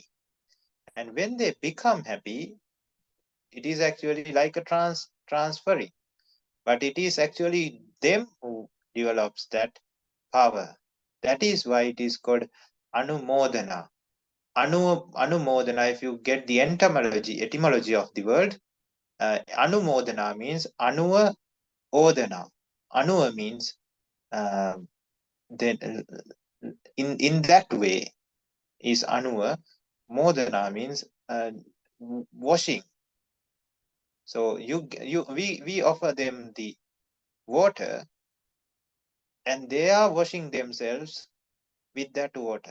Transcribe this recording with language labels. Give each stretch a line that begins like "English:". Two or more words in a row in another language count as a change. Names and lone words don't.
English: And when they become happy, it is actually like a transferring, but it is actually them who develops that power. That is why it is called anumodana. Anumodana, if you get the etymology of the word, anumodana means
Pali: anuva odana.
English: Anuva means uh, then in that way is anuva. Modana means washing. So we offer them the water, and they are washing themselves with that water.